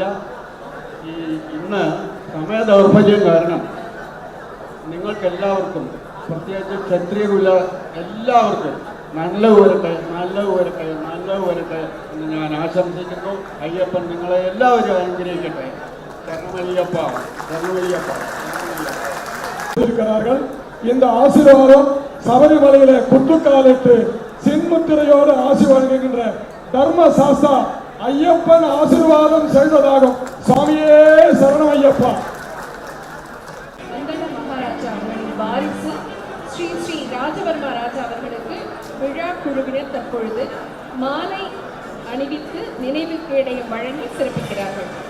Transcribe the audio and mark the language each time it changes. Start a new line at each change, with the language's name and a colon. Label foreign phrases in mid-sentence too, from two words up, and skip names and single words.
Malayalam: ഇന്ന് സമയ ദൗർബല്യം കാരണം നിങ്ങൾക്കെല്ലാവർക്കും, പ്രത്യേകിച്ച് ക്ഷത്രിയകുല എല്ലാവർക്കും നല്ല വരട്ടെ എന്ന് ഞാൻ ആശംസിക്കുന്നു. അയ്യപ്പൻ നിങ്ങളെ എല്ലാവരും അനുഗ്രഹിക്കട്ടെ. ശരണമയ്യപ്പ, ശരണമയ്യപ്പ.
Tamil: இந்த ஆசீர்வாதம் சபரிமலையில குத்துக்காலிட்டு சின்முத்திரையோடு ஆசி வழங்குகின்ற தர்மசாஸ்தா ஐயப்பன் ஆசீர்வாதம் செய்ததாகும். சுவாமியே சரணம் ஐயப்பா. பந்தள மகாராஜா அவர்களின் வாரிசு ஸ்ரீ ஸ்ரீ ராஜவர்மா ராஜா அவர்களுக்கு விழா குழுவினர் தற்பொழுது மாலை அணிவித்து நினைவு கேடயம் வழங்கி சிறப்பிக்கிறார்கள்.